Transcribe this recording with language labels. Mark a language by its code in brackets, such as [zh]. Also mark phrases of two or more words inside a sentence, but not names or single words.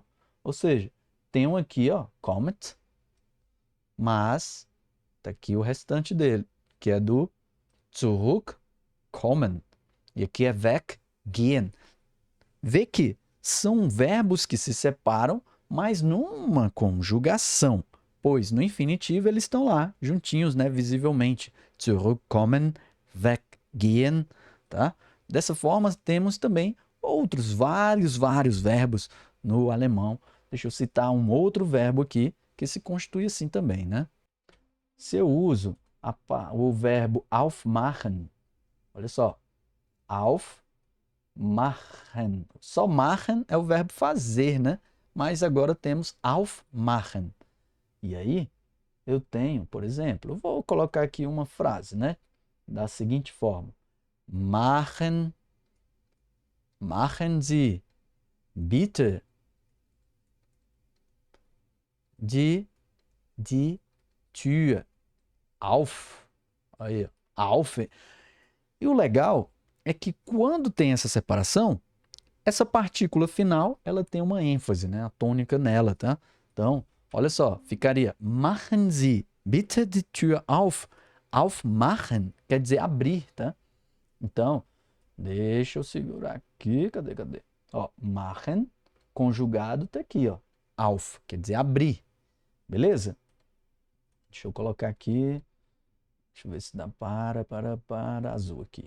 [pt] Ou seja, tenho aqui, ó, kommt, mas tá aqui o restante dele, que é do zurückkommen. E aqui é weggehen. Vê que são verbos que se separam, mas numa conjugação, pois no infinitivo eles estão lá, juntinhos, né, visivelmente. [de] Zurückkommen, weggehen, [pt] tá? Dessa forma, temos também outros vários verbos no alemão. Deixa eu citar um outro verbo aqui que se constitui assim também, né? Se eu uso o verbo aufmachen, olha só, aufmachen. Só machen é o verbo fazer, né? Mas agora temos aufmachen. E aí, eu tenho, por exemplo, eu vou colocar aqui uma frase, né? Da seguinte forma. [de] Machen Sie bitte die Tür auf. [pt] Aí, auf. E o legal é que quando tem essa separação, essa partícula final, ela tem uma ênfase, né? A tônica nela, tá? Então, olha só, ficaria [de] machen Sie bitte die Tür auf. [pt] Aufmachen quer dizer abrir, tá? Então, deixa eu segurar aqui, cadê? Ó, machen, conjugado, tá aqui, ó. Auf, quer dizer abrir, beleza? Deixa eu colocar aqui, deixa eu ver se dá para, azul aqui.